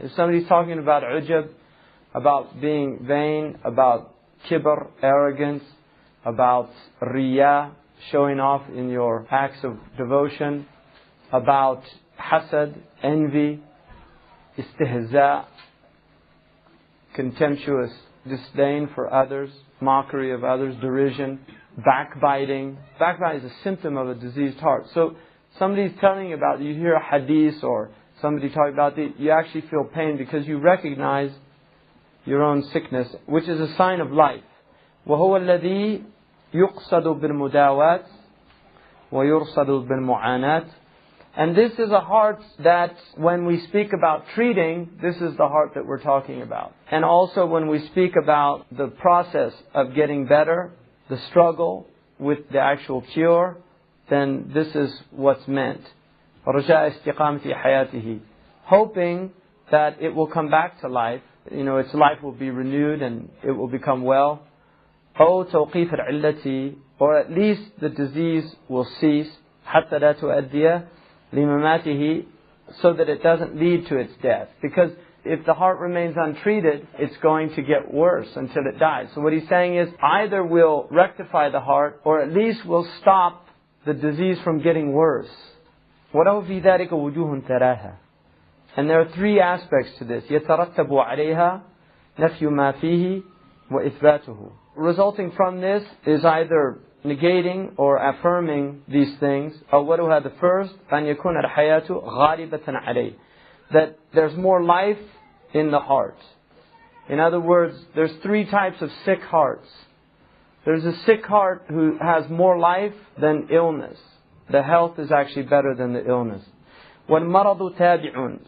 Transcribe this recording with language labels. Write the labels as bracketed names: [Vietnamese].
[English] If somebody's talking about ujab, about being vain, about kibr, arrogance, about riyah, showing off in your acts of devotion, about hasad, envy, istihza, contemptuous disdain for others, mockery of others, derision, backbiting. Backbiting is a symptom of a diseased heart. So somebody's telling you about, you hear a hadith or somebody talking about you actually feel pain because you recognize your own sickness, which is a sign of life. [Arabic] وهو الذي يقصد بالمداوات ويرصد بالمعاناة. [English] And this is a heart that when we speak about treating, this is the heart that we're talking about. And also when we speak about the process of getting better, the struggle with the actual cure, then this is what's meant. [Arabic] رجاء استقامة حياته. [English] Hoping that it will come back to life. Its life will be renewed and it will become well. [Arabic] أو توقيف العلة, [English] or at least the disease will cease. [Arabic] حتى لا تؤدي لمماته, [English] so that it doesn't lead to its death. Because if the heart remains untreated, it's going to get worse until it dies. So what he's saying is, either we'll rectify the heart, or at least we'll stop the disease from getting worse. [Arabic] وَلَهُ فِي ذَلِكَ وُجُوهٌ تَرَاهَا. [English] And there are three aspects to this. [Arabic] يَتَرَتَّبُ عَلَيْهَا نَفْيُ مَا فِيهِ وَإِثْبَاتُهُ. [English] Resulting from this is either negating or affirming these things. [Arabic] أولها, [English] the first, [Arabic] أن يكون الحياة غالبة عليه. [English] That there's more life in the heart. In other words, there's three types of sick hearts. There's a sick heart who has more life than illness. The health is actually better than the illness. [Arabic] وَالْمَرَضُ تَابِعٌ.